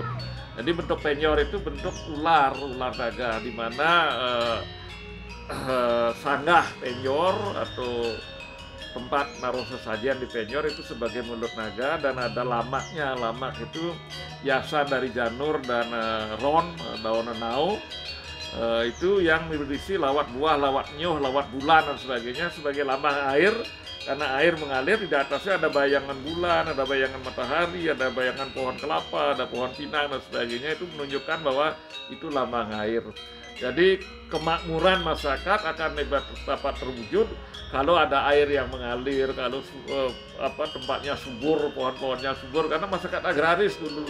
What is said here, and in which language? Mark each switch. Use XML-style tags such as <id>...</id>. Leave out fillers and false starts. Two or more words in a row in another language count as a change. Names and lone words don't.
<id>Jadi bentuk penjor itu bentuk ular naga, di mana sanggah penjor atau tempat naruh sesajian di penjor itu sebagai mulut naga dan ada lamaknya. Lamak itu hiasan dari janur dan ron, daun nenau. Itu yang berisi</id> <ban>lawat buah, lawat nyuh, lawat bulan</ban> <id>dan sebagainya sebagai lambang air. Karena air mengalir, di atasnya ada bayangan bulan, ada bayangan matahari, ada bayangan pohon kelapa, ada pohon pinang dan sebagainya. Itu menunjukkan bahwa itu lambang air. Jadi kemakmuran masyarakat akan dapat terwujud kalau ada air yang mengalir, kalau tempatnya subur, pohon-pohonnya subur, karena masyarakat agraris dulu.</id>